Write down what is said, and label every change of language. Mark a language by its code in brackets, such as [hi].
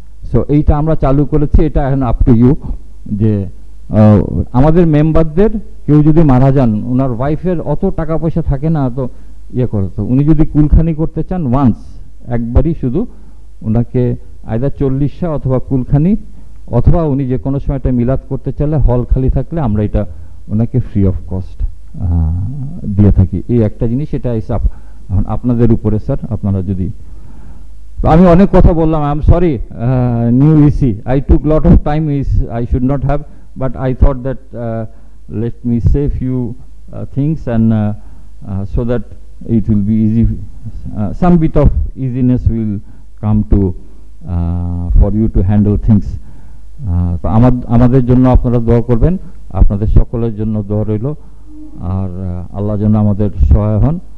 [bn] So এইটা আমরা চালু করেছি, এটা এখন [en] up to you, [bn] যে আমাদের মেম্বারদের কেউ যদি মারা যান, ওনার ওয়াইফের অত টাকা পয়সা থাকে না তো ইয়ে করে, তো উনি যদি কুলখানি করতে চান ওয়ান্স একবারই শুধু ওনাকে আইদার 40 অথবা কুলখানি, অথবা উনি যে কোনো সময় এটা মিলাদ করতে চাইলে হল খালি থাকলে আমরা এটা ওনাকে [en] free of cost [bn] দিয়ে থাকি। এই একটা জিনিস, এটা হিসাব আপনাদের উপরে স্যার, আপনারা যদি। আমি অনেক কথা বললাম, [en] I am sorry, new easy, I took lot of time, is I should not have, but I thought that let me say few things, and so that it will be easy, some bit of easiness will come to for you to handle things. [bn] তো আমাদের জন্য আপনারা দোয়া করবেন, আপনাদের সকলের জন্য দোয়া রইল, আর আল্লাহ যেন আমাদের সহায় হন।